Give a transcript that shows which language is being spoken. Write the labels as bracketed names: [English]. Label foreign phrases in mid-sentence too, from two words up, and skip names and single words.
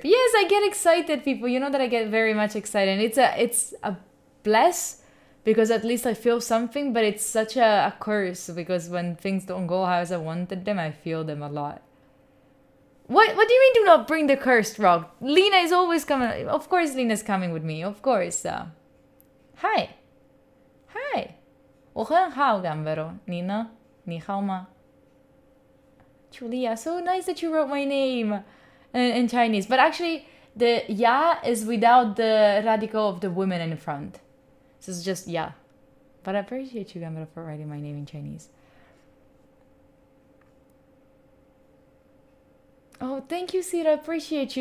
[English] Yes, I get excited, people. You know that I get very much excited. And it's a bless, because at least I feel something, but it's such a curse, because when things don't go as I wanted them, I feel them a lot. What do you mean do not bring the cursed rock? Lena is always coming. Of course Lena's coming with me. Of course. Hi. [Chinese] 我很好感 pero Nina. 你好吗. [English] Julia, so nice that you wrote my name in Chinese. But actually, the ya is without the radical of the woman in front. So it's just ya. But I appreciate you, Gamera, for writing my name in Chinese. Oh, thank you, Sira. I appreciate you.